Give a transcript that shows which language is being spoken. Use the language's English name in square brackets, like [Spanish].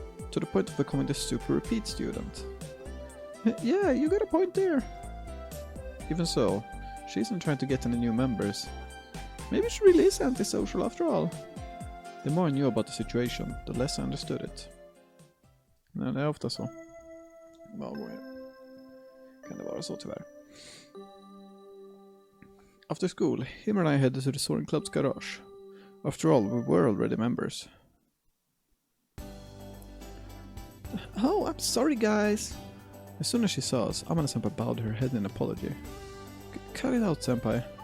[English] To the point of becoming the super repeat student. Yeah, you got a point there. Even so, she isn't trying to get any new members. Maybe she really is antisocial after all. The more I knew about the situation, the less I understood it. [Swedish] Nej, det är ofta så. Många gånger kan det vara så tyvärr. [English] After school, him and I headed to the Soaring Club's garage. After all, we were already members. Oh, I'm sorry guys. As soon as she saw us, Amane-senpai bowed her head in apology. Cut it out, senpai.